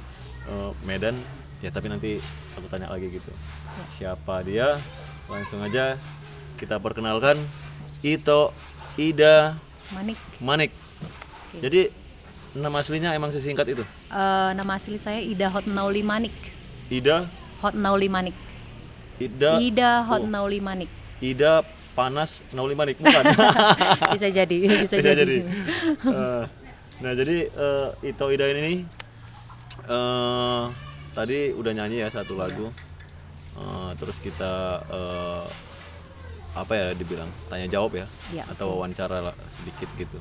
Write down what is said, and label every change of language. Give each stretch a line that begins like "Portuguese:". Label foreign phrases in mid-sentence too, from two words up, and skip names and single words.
Indonesian: Medan ya, tapi nanti aku tanya lagi gitu. Siapa dia? Langsung aja kita perkenalkan. Ito Ida Manik. Oke. Jadi nama aslinya emang sesingkat itu? Nama asli saya Ida Hotnauli Manik. Ida Hotnauli Manik. Ida Hotnauli Manik. Ida Panas Nauli Manik, bukan? Bisa jadi. Nah, jadi Ito Ida ini tadi udah nyanyi ya satu lagu. Terus kita apa ya dibilang, tanya jawab ya, atau wawancara lah, sedikit gitu.